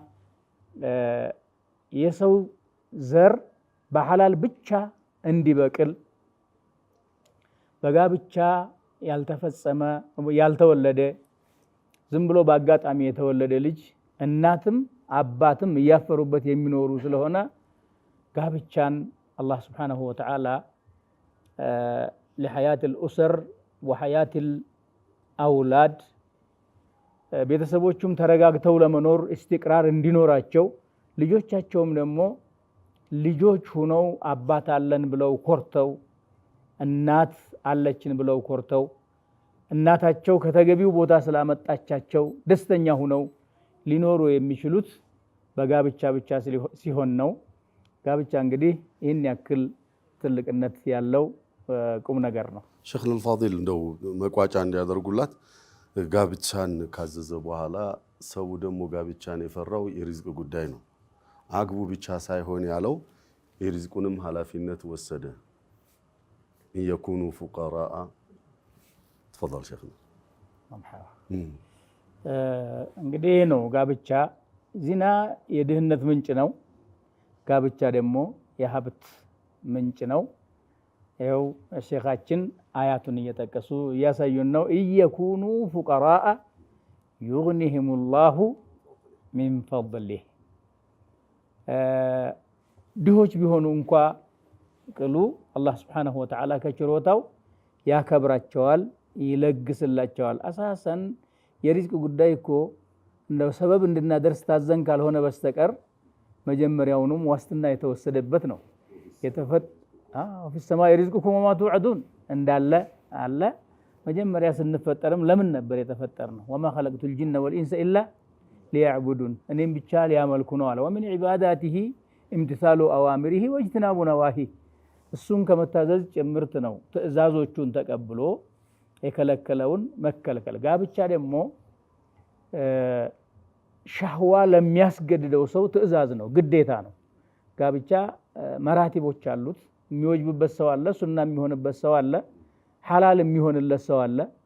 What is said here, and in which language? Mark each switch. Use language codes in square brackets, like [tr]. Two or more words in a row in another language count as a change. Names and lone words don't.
[am] የሰው ዘር በሐላል ብቻ እንዲበቅል በጋብቻ ያልተፈጸመ ያልተወለደ ዝም ብሎ በአጋጣሚ የተወለደ ልጅ እናትም አባትም እያፈሩበት የሚኖሩ ስለሆነ ጋብቻን አላህ [ar] سبحانه وتعالى [am] ለሐያት [ar] الأسر وحياة الأولاد [am] ቤተሰቦቹም ተረጋግተው ለመኖር ኢስቲቅራር እንዲኖራቸው ልጆቻቸውም ደግሞ ልጆች ሆነው አባት አለን ብለው ኮርተው እናት አለችን ብለው ኮርተው እናታቸው ከተገቢው ቦታ ስላመጣቻቸው ደስተኛ ሆነው ሊኖሩ የሚችሉት በጋብቻ ብቻ ሲሆን ነው ጋብቻ እንግዲህ ይህን ያክል ትልቅነት ያለው ቁም ነገር ነው ሼክ አልፋዲል እንደው መቋጫ እንዲያደርጉላት ጋብቻን ካዘዘ በኋላ ሰው ደግሞ ጋብቻን የፈራው የሪዝቅ ጉዳይ ነው አግቡ ብቻ ሳይሆን ያለው የሪዝቁንም ኃላፊነት ወሰደ [ar] يكونوا فقراء تفضل شيخنا [am] እንግዲህ ነው ጋብቻ ዚና የድህነት ምንጭ ነው ጋብቻ ደግሞ የሀብት ምንጭ ነው ይኸው ሼኻችን አያቱን እየጠቀሱ እያሳዩን ነው [ar] يكونوا فقراء يغنيهم الله من فضله [am] ድሆች ቢሆኑ እንኳ ቅሉ አላህ [ar] سبحانه وتعالى [am] ከችሮታው ያከብራቸዋል ይለግስላቸዋል አሳሰን የሪዝቅ ጉዳይ እኮ እንደው ሰበብ እንድናደርስ ታዘን ካልሆነ በስተቀር መጀመሪያውንም ዋስትና የተወሰደበት ነው [ar] في السماء رزقكم وما توعدون [am] እንዳለ አለ መጀመሪያ ስንፈጠርም ለምን ነበር የተፈጠርነው [ar] وما خلقت الجن والانس الا ليعبدون [am] እኔም ብቻ ሊያመልኩ ነው አለ [ar] ومن عباداته امتثال اوامره واجتناب نواهيه [am] እሱን ከመታዘዝ ጭምርት ነው ትእዛዞቹን ተቀብሎ የከለከለውን መከልከል ጋብቻ ደግሞ ሻህዋ ለሚያስገድደው ሰው ትእዛዝ ነው ግዴታ ነው ጋብቻ መራቲቦች አሉት የሚወጅብበት ሰው አለ ሱና የሚሆንበት ሰው አለ ሐላል የሚሆንለት ሰው አለ